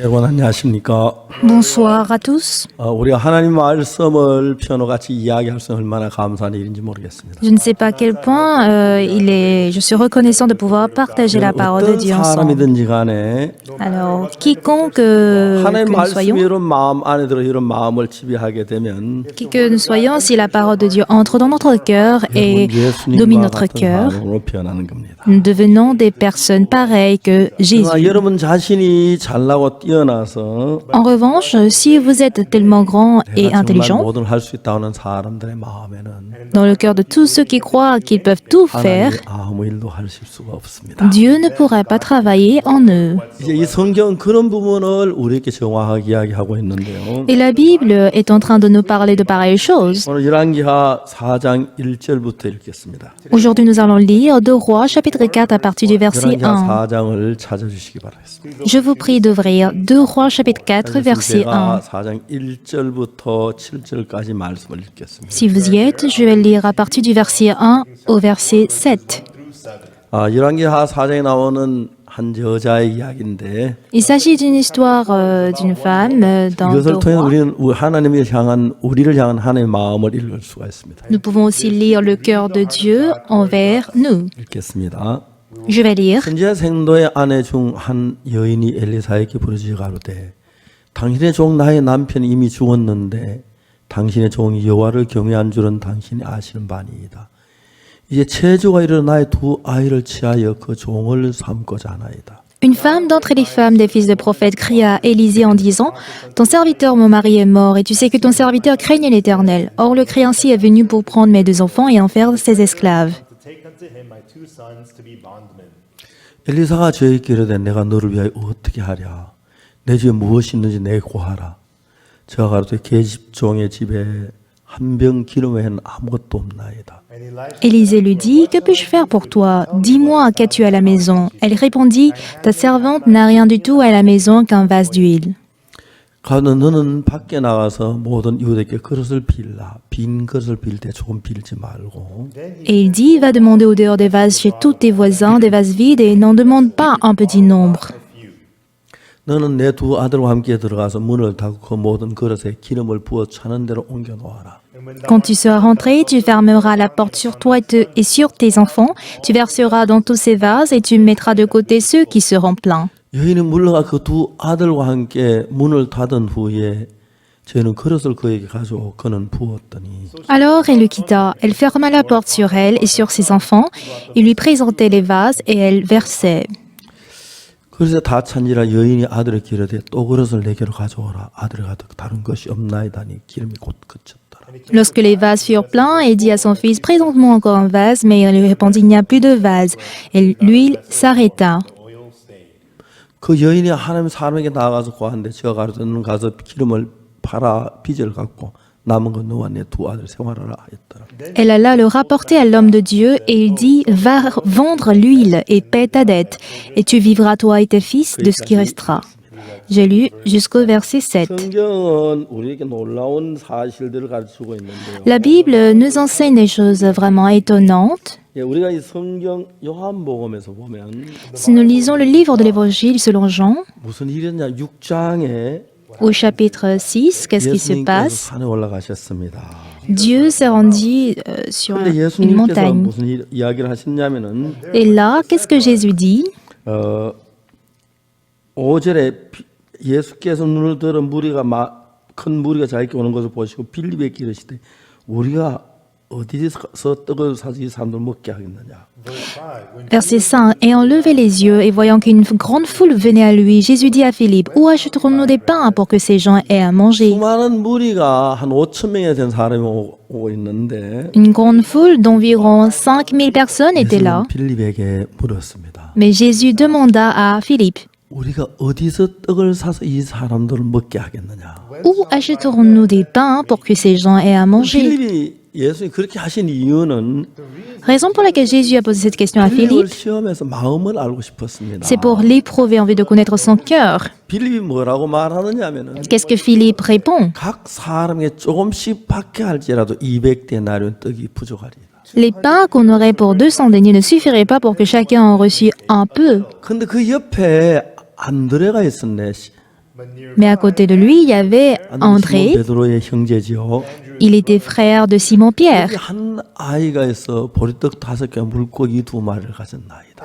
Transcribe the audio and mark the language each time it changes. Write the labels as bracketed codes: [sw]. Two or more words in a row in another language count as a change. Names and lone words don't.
[ko] 안녕하십니까. [fr] Bonsoir à tous. [ko] 우리가 하나님 말씀을 피아노같이 이야기할 수 있는 얼마나 감사한 일인지 모르겠습니다. [fr] Je ne sais pas à quel point je suis reconnaissant de pouvoir partager la parole de [ko] 어떤 [fr] Dieu ensemble. [ko] 사람이든지 간에 [fr] Alors, quiconque que [ko] 하나님 [fr] nous [ko] 말씀이 [fr] soyons, [ko] 이런 마음 안에 들어 이런 마음을 지배하게 되면 [fr] qui que nous soyons, si la parole de Dieu entre dans notre cœur et domine [ko] 예수님과 [fr] notre [ko] 같은 [fr] cœur, [ko] 사람으로 변하는 겁니다. [fr] nous devenons des personnes pareilles que Jésus. [ko] 그러나 여러분 자신이 잘나고 뛰어나서 [fr] En revanche, si vous êtes tellement grand et [ko] 내가 정말 [fr] intelligent, [ko] 뭐든 할 수 있다는 사람들의 마음에는 [fr] dans le cœur de tous ceux qui croient qu'ils peuvent tout faire, [ko] 하나님이 아무 일도 하실 수가 없습니다. [fr] Dieu ne pourrait pas travailler en eux. [ko] 이제 이 성경은 그런 부분을 우리에게 정확하게 이야기하고 있는데요. [fr] Et la Bible est en train de nous parler de pareilles choses. [ko] 오늘 열왕기하 4장 1절부터 읽겠습니다. [fr] Aujourd'hui, nous allons lire 2 Rois, chapitre 4, à partir du verset 1. [ko] 열왕기하 4장을 찾아주시기 바라겠습니다. [fr] Je vous prie d'ouvrir 2 Rois, chapitre 4, verset 1. [ko] 제가 4장 1절부터 7절까지 말씀을 읽겠습니다. [fr] Si vous y êtes, je vais lire à partir du verset 1 au verset 7. [ko] 열왕기하 4장에 나오는 한 여자의 이야기인데 [fr] Il s'agit d'une histoire d'une femme dans 2 [ko] 이것을 통해 [fr] Rois. [ko] 우리는 우리를 향한 하나님의 마음을 읽을 수가 있습니다. [fr] Nous pouvons aussi lire le cœur de Dieu envers nous. [ko] 읽겠습니다. [fr] Je vais lire. [ko] 선지자 생도의 아내 중 한 여인이 엘리사에게 부르짖어 가로되 당신의 종 나의 남편이 이미 죽었는데 당신의 종이 여호와를 경외한 줄은 당신이 아시는 바니이다. 이제 체조가 이르러 나의 2 아이를 취하여 그 종을 삼고자 하나이다. [fr] Une femme d'entre les femmes des fils des prophètes cria à Élisée en disant « Ton serviteur, mon mari, est mort, et tu sais que ton serviteur craigne l'Éternel. Or le cri ainsi est venu pour prendre mes 2 enfants et en faire ses esclaves. [ko] 엘리사가 저에게 이르되 내가 너를 위하여 어떻게 하랴. 내 집에 무엇이 있는지 내게 고하라. 저가 가로되 계집 종의 집에 한 병 기름 외에는 아무것도 없나이다. [fr] Élisée lui dit « Que puis-je faire pour toi? Dis-moi, qu'as-tu à la maison ?» Elle répondit « Ta servante n'a rien du tout à la maison qu'un vase d'huile. [ko] 가서 너는 밖에 나가서 모든 이웃에게 그릇을 빌라. 빈 그릇을 빌 때 조금 빌지 말고. » [fr] Et il dit « Va demander au dehors des vases chez tous tes voisins des vases vides et n'en demande pas un petit nombre. [ko] 너는 내 2 아들과 함께 들어가서 문을 닫고 그 모든 그릇에 기름을 부어 차는 대로 옮겨 놓아라. [fr] Quand tu seras rentré, tu fermeras la porte sur toi et sur tes enfants, tu verseras dans tous ces vases et tu mettras de côté ceux qui seront pleins. [ko] 여인이 물러가 그 2 아들과 함께 문을 닫은 후에 저희는 그릇을 그에게 가져오 그는 부었더니 [fr] Alors elle le quitta, elle ferma la porte sur elle et sur ses enfants, il lui présentait les vases et elle versait. [ko] 그릇에 다 찬지라 여인이 아들에게 이르되 또 그릇을 내게로 가져오라. 아들이 가득 다른 것이 없나이다니 기름이 곧 그쳤더라. [fr] Lorsque les vases furent pleins, il dit à son fils « Présente-moi encore un vase », mais il lui répondit « Il n'y a plus de vase ». Et l'huile s'arrêta. [ko] 그 여인이 하나님 사람에게 나아가서 고하는데 제가 가로되 너는 가서 기름을 팔아 빚을 갚고 남은 건 너와 내 2 아들 생활하라 하였더라. [fr] Elle alla le rapporter à l'homme de Dieu et il dit « Va vendre l'huile et paie ta dette, et tu vivras toi et tes fils de ce qui restera. » J'ai lu jusqu'au verset 7. [ko] 성경은 우리에게 놀라운 사실들을 가르치고 있는데요. [fr] La Bible nous enseigne des choses vraiment étonnantes. [ko] 우리가 이 성경 요한복음에서 보면 [fr] Si nous lisons le livre de l'Évangile selon Jean, [ko] 무슨 일이냐 6장에 [fr] au chapitre 6, qu'est-ce qui se [ko] 예수님께서 [fr] passe? [ko] 산에 올라가셨습니다. [fr] Dieu s'est rendu sur [ko] 근데 [fr] une [ko] 예수님께서 [fr] montagne. [ko] 무슨 이야기를 하셨냐면은 [fr] Et là, qu'est-ce que Jésus dit? [ko] 5절에 예수께서 눈을 들어 큰 무리가 자기께 오는 것을 보시고 빌립에게 이르시되 우리가 어디서 떡을 사서 이 사람들 먹게 하겠느냐. [fr] Verset 5. Ayant levé les yeux et voyant qu'une grande foule venait à lui, Jésus dit à Philippe, « Où achèterons-nous des pains pour que ces gens aient à manger ?» [ko] 수많은 무리가 한 5천 명이 된 사람이 오고 있는데 [fr] Une grande foule d'environ 5000 personnes était là. [ko] 예수는 빌립에게 물었습니다. [fr] Mais Jésus demanda à Philippe, [ko] 우리가 어디서 떡을 사서 이 사람들을 먹게 하겠느냐. [fr] « Où achèterons-nous des pains pour que ces gens aient à manger ?» [ko] 빌립이 예수님이 그렇게 하신 이유는 [fr] Raison pour laquelle Jésus a posé cette question à [ko] 빌립을 [fr] Philippe, [ko] 시험해서 마음을 알고 싶었습니다. [fr] c'est pour l'éprouver en vue de connaître son cœur. [ko] 빌립이 뭐라고 말하느냐면은 [fr] Qu'est-ce que Philippe répond? [ko] 각 사람에게 조금씩 받게 할지라도 200데나리온 떡이 부족하리라. [fr] Les pains qu'on aurait pour 200 deniers ne suffiraient pas pour que chacun en reçût un peu. [ko] 근데 그 옆에 안드레가 있었네. [fr] Mais à côté de lui, il y avait [ko] 시몬 [fr] André. [ko] 베드로의 형제지요. [fr] Il était frère de Simon-Pierre. [ko] 여기 한 아이가 있어 보리떡 5개, 물고기 2마리를 가진 나이다.